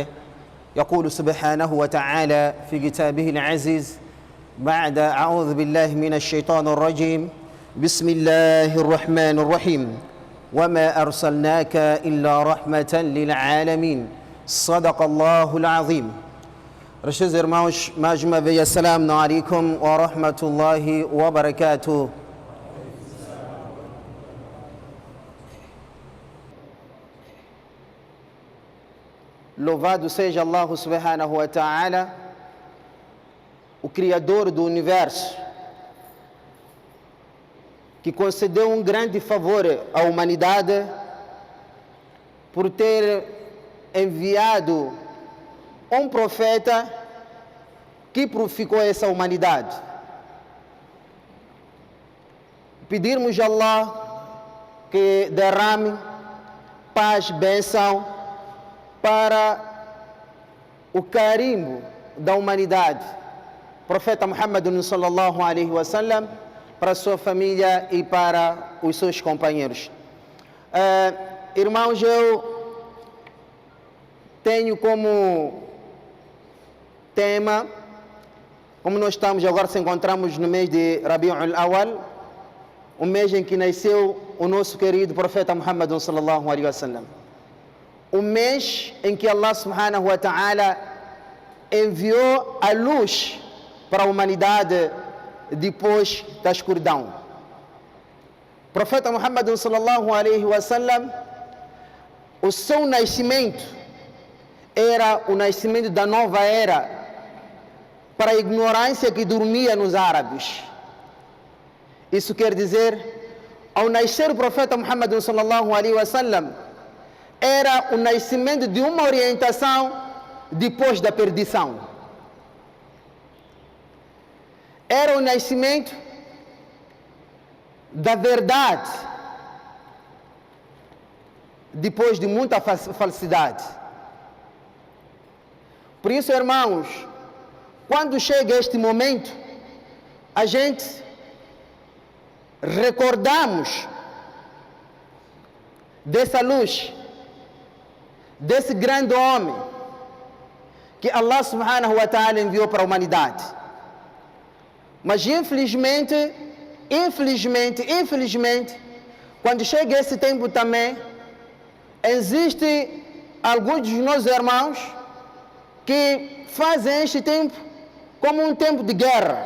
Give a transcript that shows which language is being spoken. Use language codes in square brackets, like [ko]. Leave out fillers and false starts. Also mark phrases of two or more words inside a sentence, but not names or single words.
[ar] يقول سبحانه وتعالى في كتابه العزيز بعد أعوذ بالله من الشيطان الرجيم: بسم الله الرحمن الرحيم، وما أرسلناك إلا رحمة للعالمين. صدق الله العظيم. [pt] Meus irmãos, mais uma vez, [ar] السلام عليكم ورحمة الله وبركاته. [pt] Louvado seja Allah [ar] سبحانه وتعالى, [pt] o Criador do Universo, que concedeu um grande favor à humanidade por ter enviado um profeta que purificou essa humanidade. Pedirmos a Allah que derrame paz, bênção para o carimbo da humanidade, profeta Muhammad [ar] صلى الله عليه وسلم, [pt] para sua família e para os seus companheiros. Irmãos, eu tenho como tema, como nós estamos agora, se encontramos no mês de Rabi'ul Awal, o mês em que nasceu o nosso querido profeta Muhammad [ar] صلى الله عليه وسلم. [pt] O mês em que Allah [ar] سبحانه وتعالى [pt] enviou a luz para a humanidade depois da escuridão. O profeta Muhammad [ar] صلى الله عليه وسلم, [pt] o seu nascimento era o nascimento da nova era para a ignorância que dormia nos árabes. Isso quer dizer, ao nascer o profeta Muhammad [ar] صلى الله عليه وسلم, [pt] era o nascimento de uma orientação depois da perdição. Era o nascimento da verdade depois de muita falsidade. Por isso, irmãos, quando chega este momento, a gente recordamos dessa luz, desse grande homem que Allah [ar] سبحانه وتعالى [pt] enviou para a humanidade. Mas infelizmente, quando chega esse tempo também, existe alguns dos nossos irmãos que fazem este tempo como um tempo de guerra.